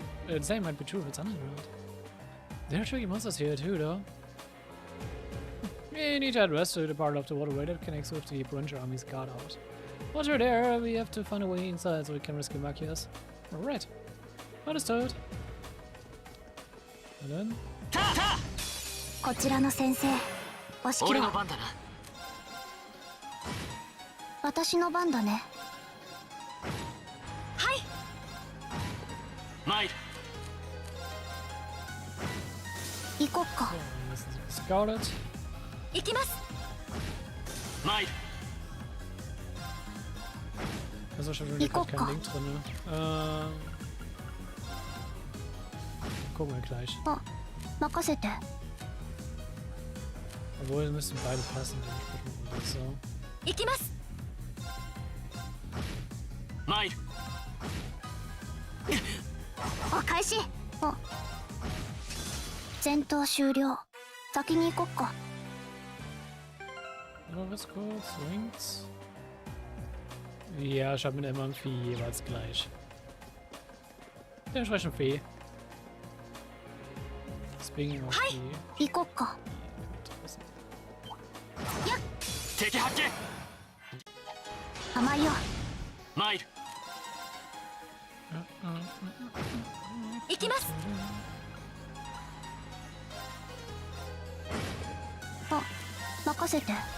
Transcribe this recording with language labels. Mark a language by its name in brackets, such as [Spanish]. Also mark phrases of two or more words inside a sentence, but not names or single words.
[English] Same might be true if it's underground. There are tricky monsters here too, though. We need to head west to the part of the waterway that connects with the Ranger Army's guard-out. Once we're there, we have to find a way inside so we can rescue Machias. Alright. Understood. And then... [Japanese] こちらの先生、お仕切りは私の番だね。はい。参る。行こっか。 [English] Scouted. [Japanese] 行きます。参る。 [German] Also schon wieder kein Link drin. Gucken wir gleich. [Japanese] あ、任せて。 [German] Obwohl, müssen beide passen. So. [Japanese] 行きます。参る。お開始。お。戦闘終了。先に行こっか。 [German] Aber was kurz? Wings? Ja, ich habe mit Emma und Vieh jeweils gleich. Dementsprechend Fee. [English] Speaking of [German] Fee. [Japanese] 行こっか。やっ。敵発見。甘いよ。参る。行きます。あ、任せて。